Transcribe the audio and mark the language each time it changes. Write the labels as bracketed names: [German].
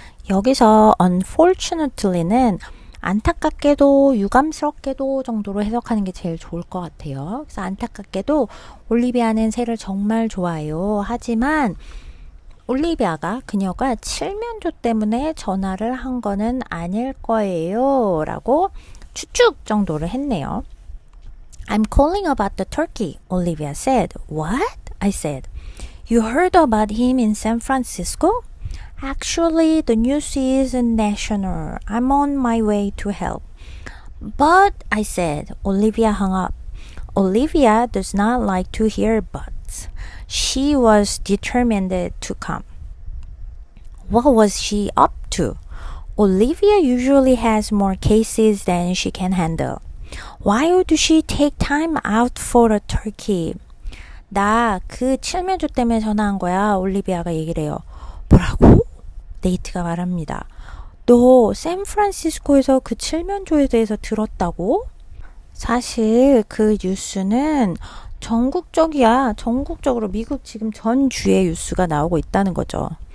[Korean] 여기서 unfortunately는 안타깝게도 유감스럽게도 정도로 해석하는 게 제일 좋을 것 같아요. 그래서 안타깝게도 올리비아는 새를 정말 좋아해요. 하지만 올리비아가 그녀가 칠면조 때문에 전화를 한 거는 아닐 거예요. 라고 추측 정도를 했네요. [English] I'm calling about the turkey, Olivia said. What? I said. You heard about him in San Francisco? Actually, the news is national. I'm on my way to help. But, I said, Olivia hung up. Olivia does not like to hear buts. She was determined to come. What was she up to? Olivia usually has more cases than she can handle. Why would she take time out for a turkey? [Korean] 나 그 칠면조 때문에 전화한 거야. 올리비아가 얘기를 해요. 뭐라고? 네이트가 말합니다. 너 샌프란시스코에서 그 칠면조에 대해서 들었다고? 사실 그 뉴스는 전국적이야. 전국적으로 미국 지금 전 주에 뉴스가 나오고 있다는 거죠.